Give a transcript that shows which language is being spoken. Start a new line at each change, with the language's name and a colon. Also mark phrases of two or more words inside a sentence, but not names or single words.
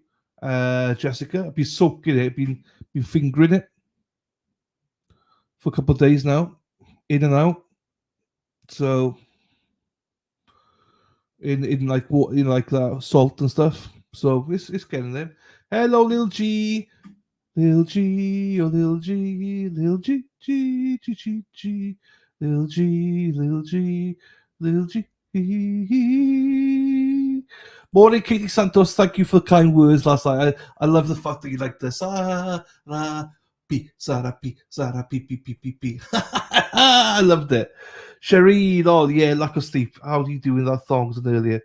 English: Jessica, I've been soaking it, been fingering it for a couple of days now. In and out. So in like what that salt and stuff. So it's getting there. Hello, Lil G. Lil G, oh Lil G, Lil G, G, G, G, G, Lil G, Lil G, Lil G. Morning, Katie Santos. Thank you for the kind words last night. I love the fact that you like this. P. I loved it. Shereen, oh yeah, lack of sleep. How do you do with that thongs on earlier?